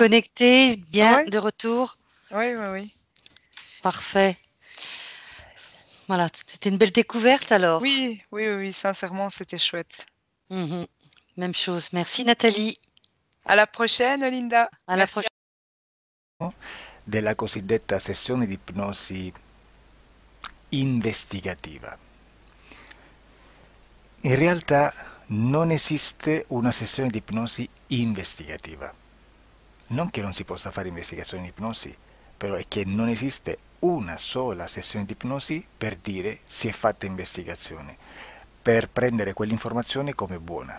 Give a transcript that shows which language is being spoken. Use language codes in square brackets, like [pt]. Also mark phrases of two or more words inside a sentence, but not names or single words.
[fr] déconnecté, bien Oui, de retour? oui, oui, oui. Parfait. Voilà, c'était une belle découverte alors. Oui, oui, oui, oui, sincèrement, c'était chouette. Mhm. Même chose. Merci Nathalie. À la prochaine, Linda. À la Merci. prochaine. [it] Della cosiddetta sessione di ipnosi investigativa. In realtà non esiste una sessione di ipnosi investigativa. Non che non si possa fare investigazione di ipnosi, però è che non esiste una sola sessione di ipnosi per dire si è fatta investigazione, per prendere quell'informazione come buona.